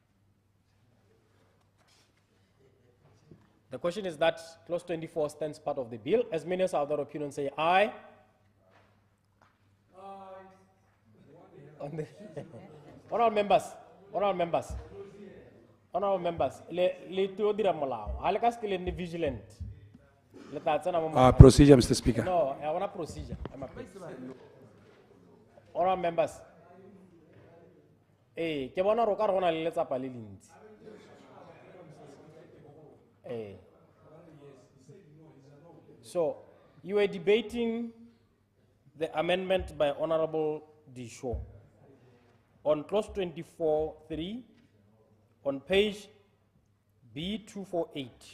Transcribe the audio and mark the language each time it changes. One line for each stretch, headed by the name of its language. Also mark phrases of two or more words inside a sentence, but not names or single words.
English: The question is that clause 24 stands part of the bill. As many as are of their opinion say aye. Aye. Honorable members, honorable members. Honorable members,
Tswana: le to dira molao. Ha le ka se le vigilant. Le ta tsena mo
English: Procedure, Mr. Speaker. No, I want a procedure. Honorable members.
Tswana: Ke bona ro ka re gona le letsapa le lentsi.
English: So, you were debating the amendment by Honorable Disho on clause 24(3) on page B248.